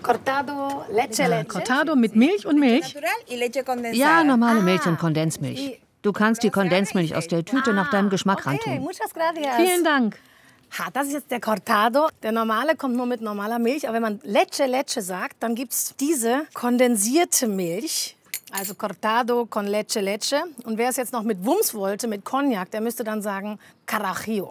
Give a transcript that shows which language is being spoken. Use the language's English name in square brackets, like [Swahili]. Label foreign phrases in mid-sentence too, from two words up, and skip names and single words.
[Spanish] Cortado, Leche, Leche. [German] Cortado mit Milch und Milch. Ja, normale Milch und Kondensmilch. Du kannst die Kondensmilch aus der Tüte nach deinem Geschmack reintun. [Spanish] Muchas gracias. [German] Vielen Dank. Ha, das ist jetzt der Cortado. Der normale kommt nur mit normaler Milch. Aber wenn man Leche sagt, dann gibt es diese kondensierte Milch. [Spanish] Also Cortado con Leche. [German] Und wer es jetzt noch mit Wumms wollte, mit Cognac, der müsste dann sagen Carajo.